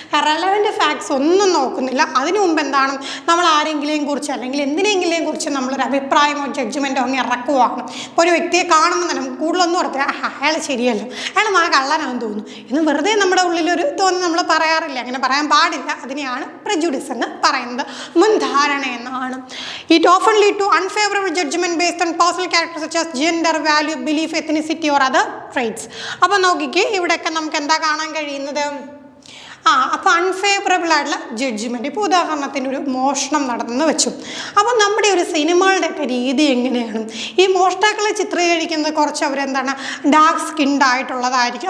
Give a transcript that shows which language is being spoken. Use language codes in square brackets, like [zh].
[ml] Relevant facts ഒന്നും നോക്കുന്നില്ല. അതിനു മുമ്പ് എന്താണ്, നമ്മൾ ആരെങ്കിലെയും കുറിച്ച് അല്ലെങ്കിൽ എന്തിനെങ്കിലെയും കുറിച്ച് നമ്മളൊരു അഭിപ്രായമോ ജഡ്ജ്മെൻറ്റോ അങ്ങ് ഇറക്കുവാണ്. ഇപ്പോൾ ഒരു വ്യക്തിയെ കാണുമ്പോൾ തന്നെ നമുക്ക് കൂടുതലൊന്നും ഓർത്തില്ല, അയാൾ ശരിയല്ലോ, അയാൾ മഴ കള്ളനാണെന്ന് തോന്നുന്നു എന്ന് വെറുതെ നമ്മുടെ ഉള്ളിലൊരു തോന്നി നമ്മൾ പറയാറില്ല. അങ്ങനെ പറയാൻ പാടില്ല. അതിനെയാണ് പ്രെജുഡിസ് എന്ന് പറയുന്നത്, മുൻധാരണ എന്നാണ്. [en] It often lead to unfavorable judgment based on personal characters such as gender, value, belief, ethnicity or other traits. [ml] അപ്പോൾ നോക്കിക്കേ, ഇവിടെയൊക്കെ നമുക്ക് എന്താ കാണാൻ കഴിയുന്നത്, അപ്പോൾ അൺഫേവറബിൾ ആയിട്ടുള്ള ജഡ്ജ്മെൻറ്റ്. ഇപ്പോൾ ഉദാഹരണത്തിന് ഒരു മോഷണം നടന്നെന്ന് വെച്ചു. അപ്പോൾ നമ്മുടെ ഒരു സിനിമകളുടെയൊക്കെ രീതി എങ്ങനെയാണ്, ഈ മോഷ്ടാക്കളെ ചിത്രീകരിക്കുന്നത് കുറച്ച് അവരെന്താണ് ഡാർക്ക് സ്കിൻഡ് ആയിട്ടുള്ളതായിരിക്കും.